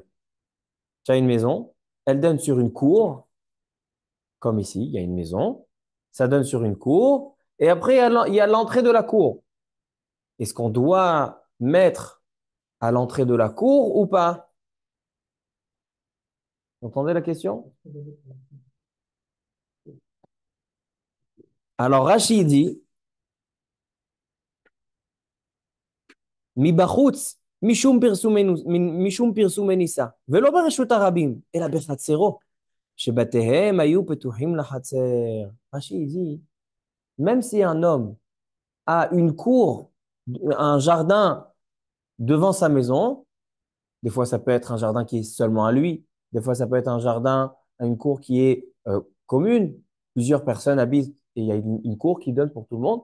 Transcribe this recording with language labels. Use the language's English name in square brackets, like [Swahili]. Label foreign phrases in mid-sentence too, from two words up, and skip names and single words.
[French] Tu as une maison, elle donne sur une cour, comme ici, il y a une maison, ça donne sur une cour, et après, il y a l'entrée de la cour. Est-ce qu'on doit mettre à l'entrée de la cour ou pas? Vous entendez la question? Alors, Rachid dit, [Hebrew] מבחוץ, משום פרסום ניסא, ולא ברשות הרבים, אלא בחצרו, שבתיהם היו פתוחים לחצר. [French] Rachid dit, même si un homme a une cour, un jardin devant sa maison, des fois ça peut être un jardin qui est seulement à lui, des fois ça peut être un jardin, une cour qui est commune, plusieurs personnes habitent et il y a une cour qui donne pour tout le monde.